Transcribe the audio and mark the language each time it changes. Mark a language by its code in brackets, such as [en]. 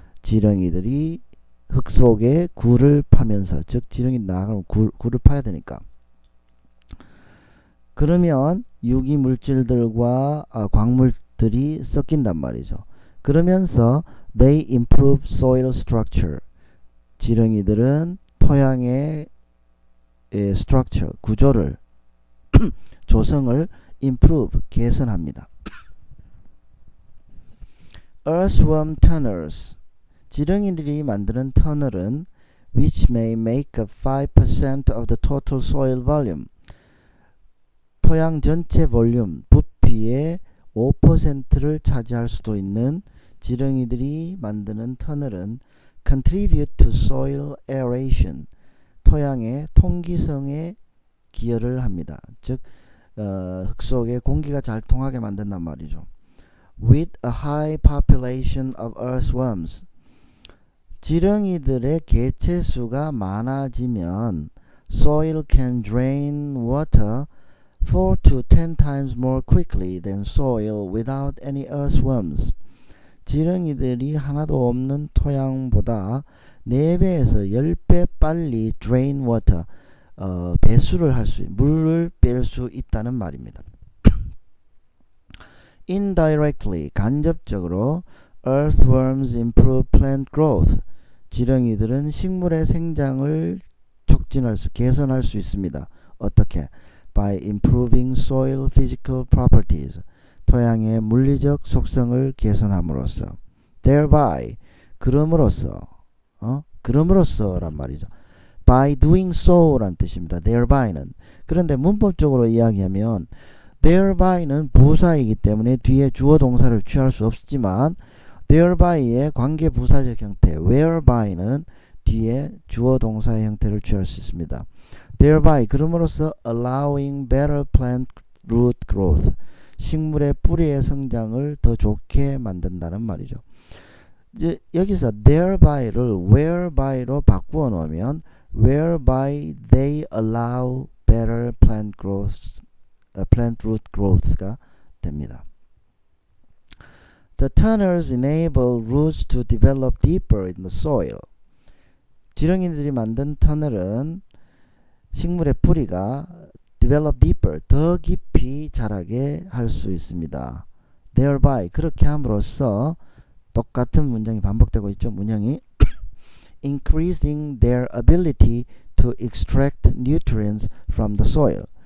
[ko] 지렁이들이 흙 속에 굴을 파면서, 즉 지렁이 나가면 굴을 파야 되니까. 그러면 유기 물질들과 광물들이 섞인단 말이죠. 그러면서 [en] they improve soil structure. [ko] 지렁이들은 토양의 structure, 구조를 조성을 improve, 개선합니다. [en] Earthworm tunnels. [ko] 지렁이들이 만드는 터널은 [en] which may make up 5% of the total soil volume. [ko] 토양 전체 볼륨, 부피의 5%를 차지할 수도 있는 지렁이들이 만드는 터널은 [en] contribute to soil aeration. [ko] 토양의 통기성에 기여를 합니다. 즉 흙 속에 공기가 잘 통하게 만든단 말이죠. [en] With a high population of earthworms. [ko] 지렁이들의 개체수가 많아지면 [en] soil can drain water 4 to 10 times more quickly than soil without any earthworms. [ko] 지렁이들이 하나도 없는 토양보다 4배에서 10배 빨리 [en] drain water, [ko] 배수를 할 수, 물을 뺄 수 있다는 말입니다. [en] Indirectly, [ko] 간접적으로 [en] earthworms improve plant growth. [ko] 지렁이들은 식물의 생장을 촉진할 수, 개선할 수 있습니다. 어떻게? [en] By improving soil physical properties. [ko] 토양의 물리적 속성을 개선함으로써. Thereby, 그럼으로써, 그럼으로써란 말이죠. [en] By doing so [ko] 란 뜻입니다. Thereby,는. 그런데 문법적으로 이야기하면 thereby,는 부사이기 때문에 뒤에 주어 동사를 취할 수 없지만 thereby,의 관계 부사적 형태, whereby,는 뒤에 주어 동사의 형태를 취할 수 있습니다. [en] Thereby, [ko] 그럼으로써 [en] allowing better plant root growth. [ko] 식물의 뿌리의 성장을 더 좋게 만든다는 말이죠. 이제 여기서 thereby,를 whereby,로 바꾸어 놓으면 [en] whereby they allow better plant growth, plant root growth가 됩니다. The tunnels enable roots to develop deeper in the soil. [ko] 지렁이들이 만든 터널은 식물의 뿌리가 [en] develop deeper, [ko] 더 깊이 자라게 할 수 있습니다. thereby, 그렇게 함으로써 똑같은 문장이 반복되고 있죠. 문형이 [en] increasing their ability to extract nutrients from the soil.